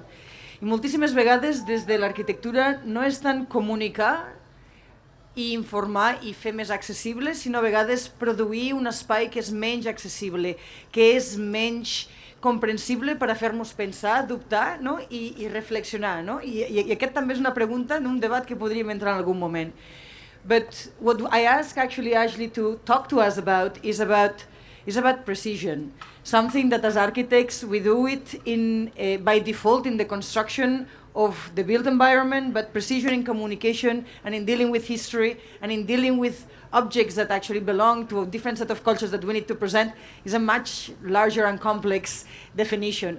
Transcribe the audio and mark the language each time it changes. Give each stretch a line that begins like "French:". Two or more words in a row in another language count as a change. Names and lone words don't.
Catalan: I moltíssimes vegades des de l'arquitectura no és tant comunicar i informar i fer més accessible, sinó a vegades produir un espai que és menys accessible, que és menys comprensible per a fer-nos pensar, dubtar, no? I reflexionar. No? I aquest també és una pregunta d'un debat que podríem entrar en algun moment.
English: But what I ask actually Asli to talk to us about is about precision. Something that as architects we do it by default in the construction of the built environment, but precision in communication and in dealing with history and in dealing with objects that actually belong to a different set of cultures that we need to present is a much larger and complex definition.